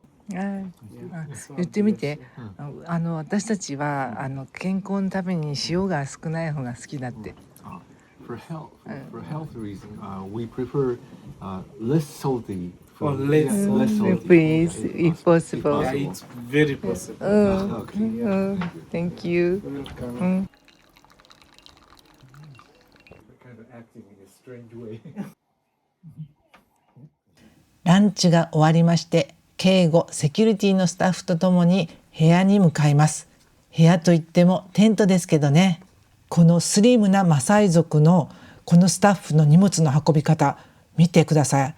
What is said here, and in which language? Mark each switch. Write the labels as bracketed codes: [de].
[ja] 言ってみて、私たちは健康のために塩が少ない方が好きだって。 [en] For health reason, we prefer less salty Or food. less Yeah, less salty. Please, food, if possible. Yeah, it's very possible. Okay. Thank you. Welcome. Kind of acting in a strange way. [ja] ランチが終わりまして、警護セキュリティのスタッフとともに部屋に向かいます。部屋といってもテントですけどね。このスリムなマサイ族のこのスタッフの荷物の運び方見てください。